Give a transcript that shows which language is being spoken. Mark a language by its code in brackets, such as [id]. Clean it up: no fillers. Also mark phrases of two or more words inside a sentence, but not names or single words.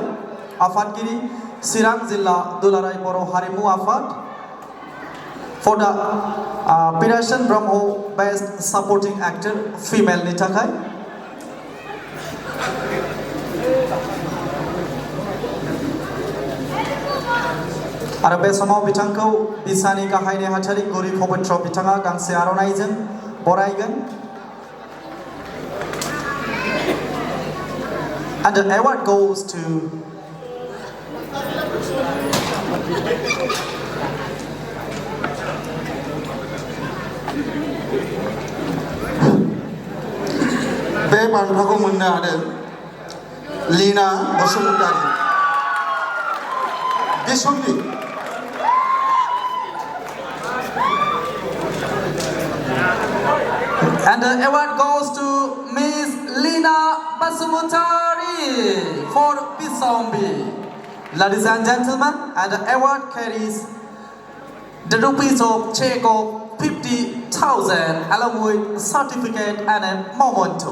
[brx] आफादगिरि चिरां जिल्ला दुलाराय बर' हारिमु आफाद [en] for the Pirasan Brahmo Best Supporting Actor Female [brx] नि थाखाय। आरो बे समाव बिथांखौ बिसानि गाहाय नेहाथारि गौरी पवित्र बिथाङा गांसे आर'नाइजों बरायगोन। [en] And the award goes to [brx] बे बान्थाखौ मोननो हादों [en] लीना बसुमतारी। बिसम्बि And the award goes to Miss Lina Basumutari for Bisombi. Ladies and gentlemen, and the award carries the rupees of check of 50,000 along with certificate and a memento.